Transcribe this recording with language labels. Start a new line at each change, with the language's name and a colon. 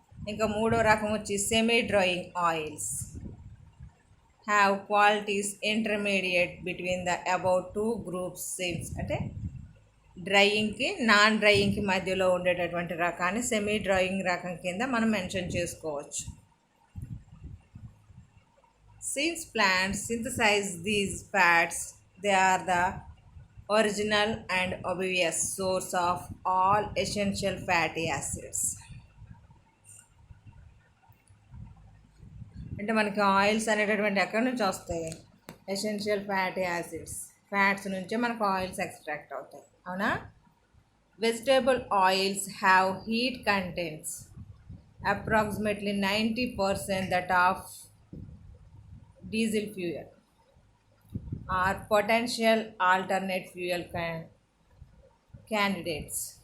Telugu: ఇంకా 3వ రకం వచ్చి
English: Semi drying oils have qualities intermediate between the about 2 groups same.
Telugu: అంటే డ్రైయింగ్కి, నాన్ డ్రైయింగ్కి మధ్యలో ఉండేటటువంటి రకాన్ని సెమీ డ్రైయింగ్ రకం కింద మనం మెన్షన్ చేసుకోవచ్చు.
English: Since plants synthesize these fats, they are the original and obvious source of all essential fatty acids.
Telugu: అంటే మనకి ఆయిల్స్ అనేటటువంటి ఎక్కడి నుంచి వస్తాయి? ఎసెన్షియల్ ఫ్యాటీ యాసిడ్స్, ఫ్యాట్స్ నుంచే మనకు ఆయిల్స్ ఎక్స్ట్రాక్ట్ అవుతాయి, అవునా?
English: Vegetable oils have heat contents approximately 90% that of diesel fuel are potential alternate fuel candidates.